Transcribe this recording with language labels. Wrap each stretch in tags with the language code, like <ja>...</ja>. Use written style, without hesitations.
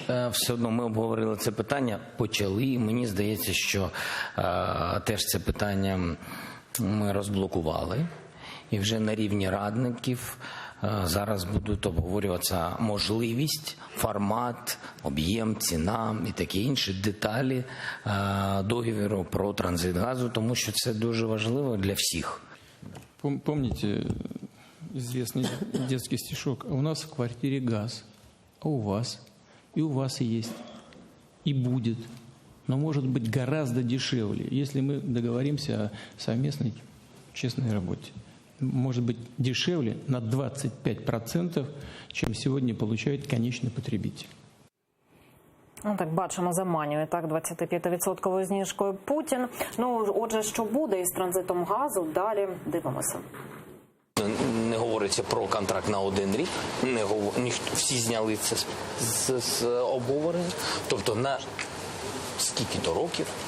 <uk>Все одно ми обговорили це питання, почали, і мені здається, що теж це питання ми розблокували. І вже на рівні радників зараз будуть обговорюватися можливість, формат, об'єм, ціна і такі інші деталі договору про транзит газу, тому що це дуже важливо для всіх.</uk> <ru>Помните известный детский стишок? У нас в квартире газ, а у вас? И у вас есть, и будет. Но может быть гораздо дешевле, если мы договоримся о совместной честной работе. Может быть дешевле на 25%, чем сегодня получает конечный потребитель.</ru> <uk>Ну, так бачимо, заманює так 25% знижкою Путін. Ну, отже, що буде із транзитом газу? Далі дивимося. Не говориться про контракт на 1 рік, всі зняли це з обговорення, тобто на скільки-то років.</uk>